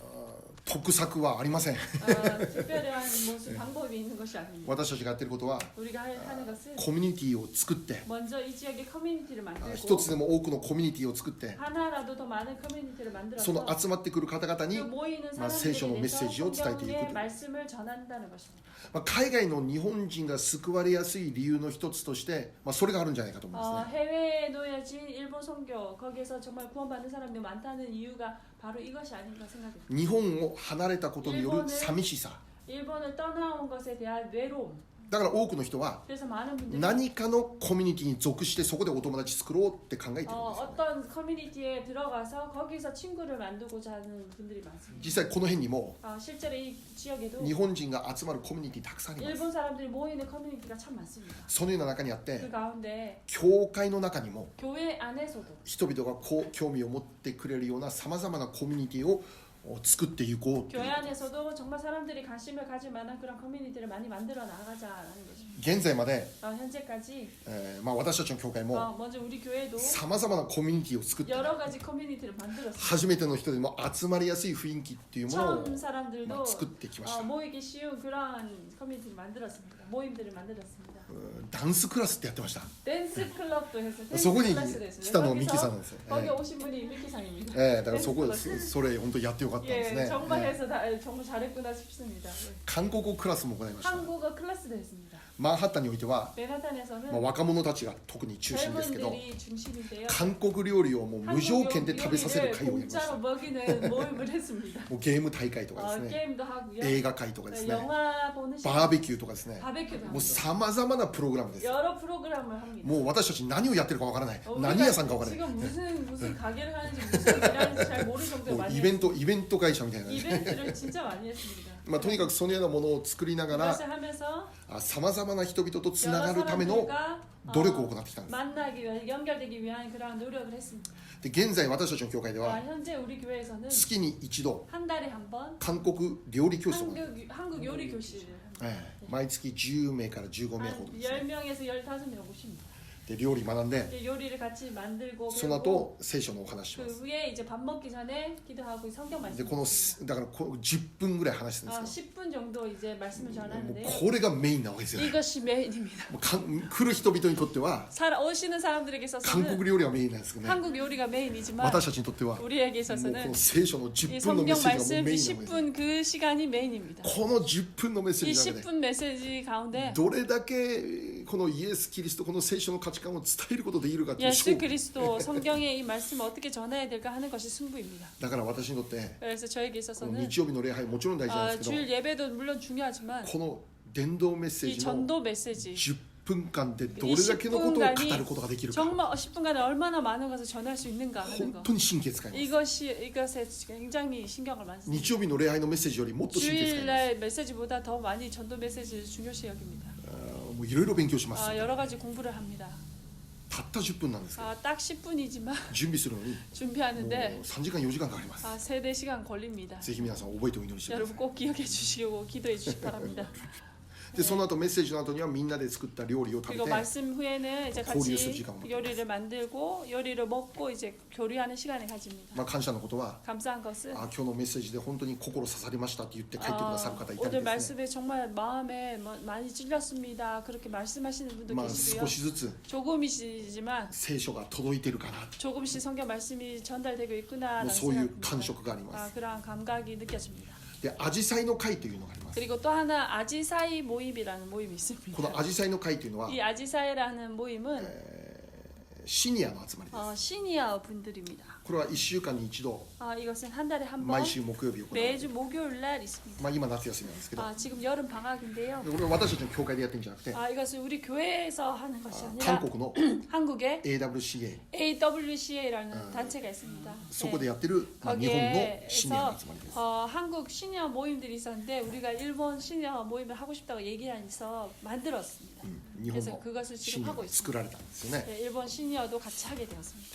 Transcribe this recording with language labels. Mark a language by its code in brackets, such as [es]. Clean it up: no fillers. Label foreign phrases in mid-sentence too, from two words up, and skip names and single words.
[ja] まあ得策はありません [ko] 특별한 무슨 방법이 있는 것이 아닙니다. [ja] 私たちがやってることは [ko] 우리가 하는 것은 [ja] コミュニティを作って [ko] 먼저 이 지역의 커뮤니티를 [ja] 一 [ko] 만들고 [ja] つでも多くのコミュニティを作って [ko] 하나라도 더 많은 커뮤니티를 [ja] その [ko] 만들어서 [ja] 集まってくる方々に [ko] 그 모이는 [ja] 聖書の [ko] 사람들에 [ja] メッセージを [ko] 대해서 [ja] 伝えていく [ko] 성경의 말씀을 전한다는 것입니다. [ja] 海外の日本人が救われやすい理由の一つとして、それがあるんじゃないかと思いますね [ko] 해외에 놓여진 일본 선교 거기에서 정말 구원받는 사람들이 많다는 이유가 바로 이것이 아닌가 생각합니다. [ja] 日本を離れたことによる寂しさ [ko] 일본을 떠나온 것에 대한 외로움. [ja] だから多くの人は [ko] 그래서 많은 분들이 [ja] 何かのコミュニティに属してそこでお友達作ろうって考えてるんですよ、 [ko] 어떤 커뮤니티에 들어가서 거기서 친구를 만들고자 하는 분들이 많습니다. [ja] 実際この辺にも [ko] 실제로 이 지역에도 [ja] 日本人が集まるコミュニティたくさんあります [ko] 일본 사람들이 모이는 커뮤니티가 참 많습니다. [ja] そのような中にあって [ko] 그 가운데 [ja] 教会の中にも [ko] 교회 안에서도 [ja] 人々がこう興味を持ってくれるようなさまざまなコミュニティを作っていこうという [ko] 교회 안에서도 정말 사람들이 관심을 가질 만한 그런 커뮤니티를 많이 만들어 나가자라는 것입니다. [ja] 現在まで、 [ko] 현재까지 [ja] 私たちの教会も [ko] 먼저 우리 교회도 [ja] さまざまなコミュニティを作って [ko] 여러 가지 커뮤니티를 만들었습니다. [ja] 初めての人でも集まりやすい雰囲気っていうものを [ko] 처음 사람들도 [ja] 作ってきました [ko] 모이기 쉬운 그러한 커뮤니티를 만들었습니다. 모임들을 만들었습니다. [ja] ダンスクラスってやってました [ko] 댄스 클럽도 했어요. 댄스 [ja] そこに [ko] 클래스도 했어요. [ja] 来たのはミ [ko] 거기서 [ja] キさんなんですよ、 [ko] 거기 오신 분이 미키 상입니다. [ja] だからそこ [ko] 댄스 [ja] それ本当にやってよかったんです [ko] 예, [ja] ね、 [ko] 정말 해서 정말 잘했구나 싶습니다. 예. [ja] 韓国語クラスも行いました [ko] 한국어 클래스도 했습니다. [ja] マンハッタンにおいては、 [ko] 맨하탄에서는 [ja] 若者たちが特に中心ですけど [ko] 젊은들이 중심인데요. [ja] 韓国料理をもう無条件で食べさせる [ko] 요리를 [ja] 会をやりました [ko] 공짜로 먹이는 모임을 했습니다. [ja] もうゲーム大会とかですね [ko] 게임도 하고요. [ja] 映画会とかですね [ko] 영화 보는 시간, [ja] バーベキューとかですね [ko] 바베큐도 [ja] もう [ko] 합니다. [ja] さまざまなプログラムです [ko] 여러 프로그램을 합니다. [ja] もう私たち何をやってるかわからない [ko] 우리가 [ja] 何屋さんかわからない [ko] 지금 무슨 가게를 하는지 무슨 일을 하는지 잘 모를 정도로 [ja] もう [ko] 많이 [ja] イベント会社みたいな、 [ko] 이벤트를 진짜 많이 했습니다. [ja] とにかくそのようなものを作りながら [ko] 그것을 하면서 [ja] さまざまな人々とつな [ko] 여러 [ja] がるための [ko] 사람들과 [ja] 努力を行ってきたんです [ko] 만나기 위해 연결되기 위한 그런 노력을 했습니다. [ja] で現在私たちの教会では [ko] 현재 우리 교회에서는 [ja] 月に一度 [ko] 한 달에 한 번 [ja] 韓国料理教室を、 [ko] 한국 요리 교실을 합니다. [ja] 毎月10名から15名ほど [ko] 한 [ja] ですね [ko] 10명에서 15명 오십니다. [ja] で料理学んで [ko] 이제 요리를 같이 만들고 [ja] その [ko] 그리고 [ja] 後聖書のお話ししま [ko] 그 [ja] す [ko] 후에 이제 밥 먹기 전에 기도하고 성경 [ja] で [ko] 말씀 [ja] このだからこう10分ぐらい話すんですけ [ko] 10분 정도 이제 말씀을 [ja] どもう [ko] 전하는데요. [ja] これがメインなわけですよ [ko] 이것이 메인입니다. [ja] もう来る人々にとっては [ko] 오시는 사람들에게 [ja] 韓 [ko] 있어서는 [ja] 国料理はメインなんですけどね [ko] 한국 요리가 메인이지만 [ja] 私たちにとってはもう [ko] 우리에게 [ja] こ [ko] 있어서는 [ja] の聖書の [ko] 이 [ja] 10分のメッ [ko] 성경 [ja] セージがもう [ko] 말씀 [ja] メイ [ko] 이 [ja] ンなわけです [ko] 10분 그 시간이 메인입니다. [ja] この10分のメッセー [ko] 이 [ja] ジの中で [ko] 10분 메시지 가운데 [ja] どれだけこのイエス・キリストこの聖書の価値観を伝えることできるかという [ko] 예수 [ja] 勝負 [ko] 그리스도 성경의 이 말씀을 어떻게 전해야 될까 하는 것이 승부입니다. [ja] だから私にとって [ko] 그래서 저에게 [ja] この [ko] 있어서는 [ja] 日曜日の礼拝もちろん大事なんですけど [ko] 주일 예배도 물론 중요하지만 [ja] この伝道メッセー [ko] 이 [ja] ジの [ko] 전도 메시지 [ja] 10 分間でどれだけのことを語ることができるか [ko] 정말 10분간에 얼마나 많은 것을 전할 수 있는가 하는 [ja] 本 [ko] 거 [ja] 当に神経使います [ko] 이것에 굉장히 신경을 많이 씁니다. [ja] 日曜日の礼拝のメッセージよりもっと神経使います [ko] 주일날 메시지보다 더 많이 전도 메시지를 중요시 여깁니다. [ja] もういろいろ勉強します [ko] 여러 가지 공부를 합니다. [ja] たった10分なんですけど [ko] 딱 10분이지만 [ja] 準備するのにもう [ko] 준비하는데 [ja] 3時間4時間かかります [ko] 3-4시간 걸립니다. [ja] ぜひ皆さん覚えてお祈りしてくだ [ko] 여러분 [ja] さ [ko] 꼭 기억해 주시고 기도해 주시기 바랍니다. [ja] いでその後メッセージの後にはみんなで作った料理を食べ [ko] 그리고 [ja] て [ko] 말씀 후에는 이제 [ja] 交流する [ko] 같이 [ja] 時間を持って [ko] 요리를 만들고 요리를 먹고 이제 교류하는 시간을 가집니다. [ja] まあ感謝のことは [ko] 감사한 것은 [ja] 今日のメッセージで本当に心刺さりましたって言って帰ってくださる方いた [ko] 오늘 [ja] りですね [ko] 말씀에 정말 마음에 많이 찔렸습니다. 그렇게 말씀하시는 분도 [ja] まあ [ko] 계시고요. [ja] 少しずつ [ko] 조금이시지만 [ja] 聖書が届いてるかな [ko] 조금씩 성경 말씀이 전달되고 [ja] も [ko] 있구나라는 [ja] うそういう感 [ko] 생각입니다. [ja] 触があります [ko] 그러한 감각이 느껴집니다. [ja] でアジサイの会というのがあります [ko] 그리고 또 하나 아지사이 모임이라는 모임이 [ja] こ [ko] 있습니다. [ja] のアジサイの会というのは [ko] 이 아지사이라는 모임은 [ja] シニアの集まりです [ko] 시니어 분들입니다. [ja] これは1週間に一度 [ko] 이것은 한 달에 한 번 [ja] 毎週木曜日行われる [ko] 매주 목요일 날 있습니다. [ja] まあ今夏休みなんですけど [ko] 지금 여름 방학인데요. [ja] これは私たちの教会でやってるんじゃなくて [ko] 이것을 우리 교회에서 하는 것이 [ja] 韓 [ko] 아니라 [ja] 国の [ko] 한국에 AWCA AWCA라는 단체가 있습니다. [ja] そこでやってる、まあ、日本のシニアの [ko] 거기에서 [ja] 集まりです [ko] 한국 시니어 모임들이 있었는데 우리가 일본 시니어 모임을 하고 싶다고 얘기해서 만들었습니다. [ja] 日本 [ko] 그래서 [ja] の [ko] 그것을 [ja] シ [ko] 지금 [ja] ニア [ko] 하고 [ja] が作 [ko] 있습니다. [ja] られたんですよね [ko] 일본 시니어도 같이 하게 되었습니다.